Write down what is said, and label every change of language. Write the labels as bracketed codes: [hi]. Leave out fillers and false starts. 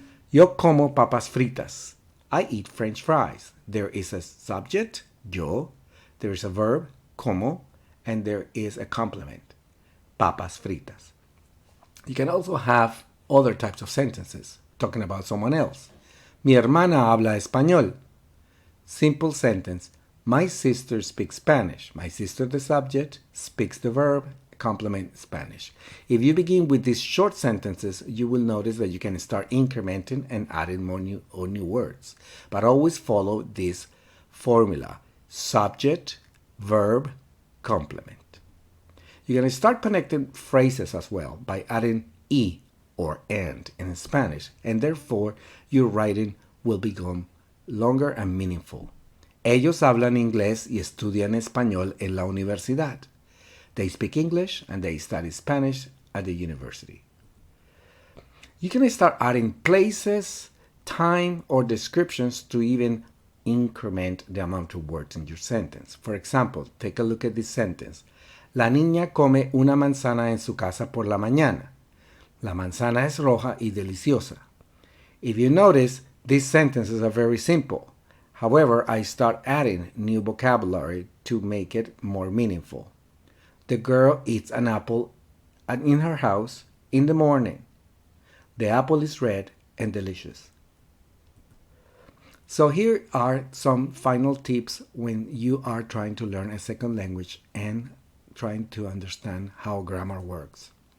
[es] Yo como papas fritas. [en] I eat French fries. There is a subject, yo. There is a verb, como. And there is a complement, papas fritas. You can also have other types of sentences talking about someone else. [es] Mi hermana habla español. [en] Simple sentence. My sister speaks Spanish. My sister, the subject, speaks the verb, complement Spanish. If you begin with these short sentences, you will notice that you can start incrementing and adding more new words. But always follow this formula. Subject, verb, complement. You're going to start connecting phrases as well by adding y or and in Spanish, and therefore your writing will become longer and meaningful. [es] Ellos hablan inglés y estudian español en la universidad. [en] They speak English and they study Spanish at the university. You can start adding places, time, or descriptions to even increment the amount of words in your sentence. For example, take a look at this sentence. [es] La niña come una manzana en su casa por la mañana. La manzana es roja y deliciosa. [en] If you notice, these sentences are very simple. However, I start adding new vocabulary to make it more meaningful. The girl eats an apple in her house in the morning. The apple is red and delicious. So here are some final tips when you are trying to learn a second language and trying to understand how grammar works.